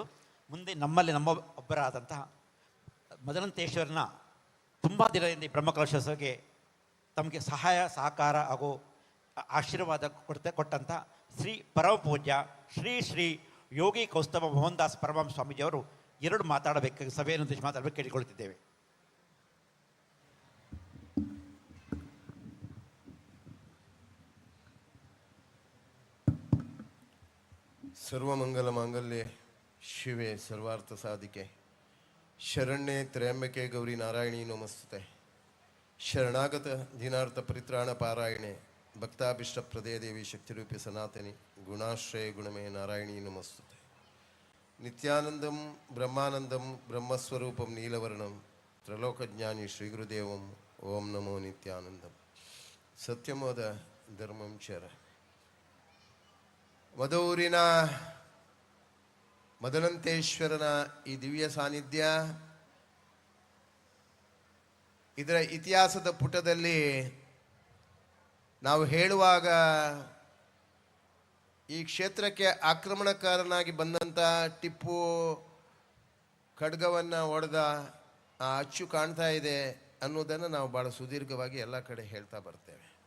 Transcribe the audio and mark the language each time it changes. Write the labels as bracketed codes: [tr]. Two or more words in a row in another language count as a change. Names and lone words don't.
[kn] ಮುಂದೆ ನಮ್ಮಲ್ಲಿ ನಮ್ಮ ಒಬ್ಬರಾದಂತಹ ಮದನಂತೇಶ್ವರನ ತುಂಬ ದಿನದಿಂದ ಈ ಬ್ರಹ್ಮಕಲಶೋತ್ಸವಕ್ಕೆ ತಮಗೆ ಸಹಾಯ ಸಹಕಾರ ಹಾಗೂ ಆಶೀರ್ವಾದ ಕೊಟ್ಟಂಥ ಶ್ರೀ ಪರಮ ಪೂಜ್ಯ ಶ್ರೀ ಶ್ರೀ ಯೋಗಿ ಕೌಸ್ತವ ಮೋಹನ್ ದಾಸ್ ಪರಮಹಂಸ ಸ್ವಾಮೀಜಿಯವರು ಎರಡು ಮಾತಾಡಬೇಕು, ಸಭೆಯನ್ನು ಉದ್ದೇಶಿಸಿ ಮಾತಾಡಬೇಕು ಕೇಳಿಕೊಳ್ಳುತ್ತಿದ್ದೇವೆ. [sa] ಸರ್ವಮಂಗಲ ಮಾಂಗಲ್ಯೆ ಶಿವೆ ಸರ್ವಾರ್ಥ ಸಾಧಿಕೆ ಶರಣ್ಯೆ ತ್ರಯಂಬಕೆ ಗೌರಿ ನಾರಾಯಣಿ ನಮಸ್ತುತೆ. ಶರಣಾಗತ ದಿನಾರ್ಥ ಪರಿತ್ರಾಣ ಪಾರಾಯಣೆ ಭಕ್ತಾಭಿಷ್ಟ ಪ್ರದಯ ದೇವಿ ಶಕ್ತಿರೂಪಿ ಸನಾತನಿ ಗುಣಾಶ್ರಯ ಗುಣಮೇ ನಾರಾಯಣಿ ನಮಸ್ತುತೆ. ನಿತ್ಯಾನಂದಂ ಬ್ರಹ್ಮಾನಂದಂ ಬ್ರಹ್ಮಸ್ವರೂಪಂ ನೀಲವರ್ಣಂ ತ್ರಲೋಕಜ್ಞಾನಿ ಶ್ರೀಗುರುದೇವಂ ಓಂ ನಮೋ ನಿತ್ಯಾನಂದಂ. ಸತ್ಯಮೋದ ಧರ್ಮಂ ಚರ. [kn] ಮದೂರಿನ ಮದನಂತೇಶ್ವರನ ಈ ದಿವ್ಯ ಸಾನ್ನಿಧ್ಯ, ಇದರ ಇತಿಹಾಸದ ಪುಟದಲ್ಲಿ ನಾವು ಹೇಳುವಾಗ ಈ ಕ್ಷೇತ್ರಕ್ಕೆ ಆಕ್ರಮಣಕಾರನಾಗಿ ಬಂದಂಥ ಟಿಪ್ಪು ಖಡ್ಗವನ್ನು ಹೊಡೆದ ಆ ಅಚ್ಚು ಕಾಣ್ತಾ ಇದೆ ಅನ್ನೋದನ್ನು ನಾವು ಭಾಳ ಸುದೀರ್ಘವಾಗಿ ಎಲ್ಲ ಕಡೆ ಹೇಳ್ತಾ ಬರ್ತೇವೆ.